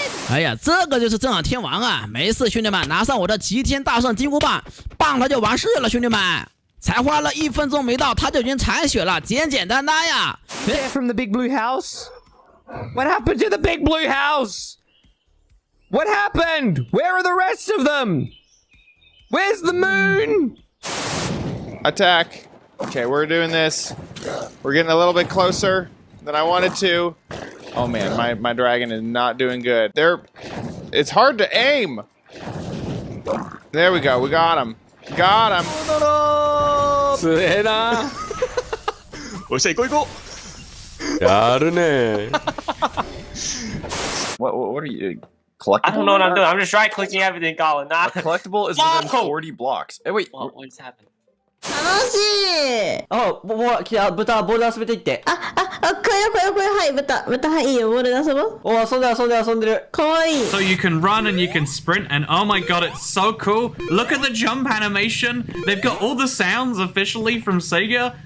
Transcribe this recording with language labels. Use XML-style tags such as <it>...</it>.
<zh>哎呀，这个就是正向天王啊！没事，兄弟们，拿上我的齐天大圣金箍棒，棒他就完事了，兄弟们。才花了1分钟没到，他就已经残血了，简简单单呀。</zh> <en>From the big blue house? What happened to the big blue house? What happened? Where are the rest of them? Where's the moon? Attack. Okay, we're doing this. We're getting a little bit closer than I wanted to. Oh man, my dragon is not doing good. It's hard to aim. There we go. We got him. Got him.</en> <ja>すげえな。おっしゃ、行こう行こう。やるね。</ja> <en>What are you? Collectible? I don't know what I'm doing. I'm just right clicking everything, Colin. A collectible is within 40 blocks. Hey, wait. What just happened?</en> <ja>楽しい。あ、来た、豚、ボール遊べていって。これ、はい、豚、はい、いいよ、ボールで遊ぼう。お、遊んでる。かわいい。</ja> <en>So you can run and you can sprint, and oh my god, it's so cool. Look at the jump animation. They've got all the sounds officially from Sega.</en>